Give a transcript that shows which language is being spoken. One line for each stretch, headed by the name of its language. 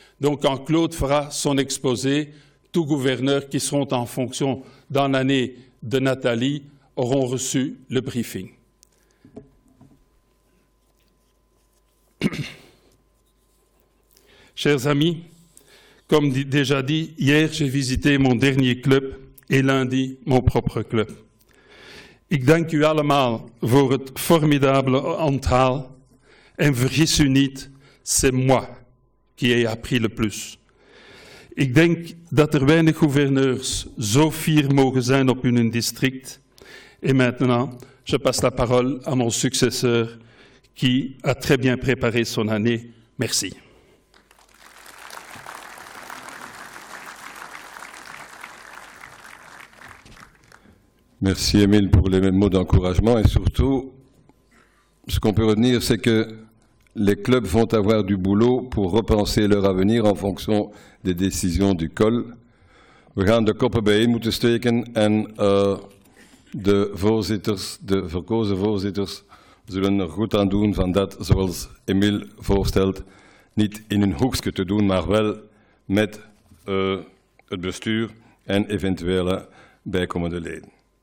French: Donc, quand Claude fera son exposé, tous gouverneurs qui seront en fonction dans l'année de Nathalie auront reçu le briefing. Chers amis, comme déjà dit, hier j'ai visité mon dernier club et lundi mon propre club.
Dutch: Ik dank u allemaal voor het formidabele onthaal en vergis u niet,
French: c'est moi qui ai appris le plus.
Dutch: Ik denk dat er weinig gouverneurs zo fier mogen zijn op hun district.
French: Et maintenant, je passe la parole à mon successeur qui a très bien préparé son année. Merci. Merci Émile pour les mots d'encouragement et surtout, ce qu'on peut retenir, c'est que les clubs vont avoir du boulot pour repenser leur avenir en fonction des décisions du COL.
Dutch: We gaan de koppen bijeen moeten steken en de verkozen voorzitters zullen er goed aan doen van dat, zoals Émile voorstelt, niet in een hoekje te doen, maar wel met het bestuur en eventuele bijkomende leden.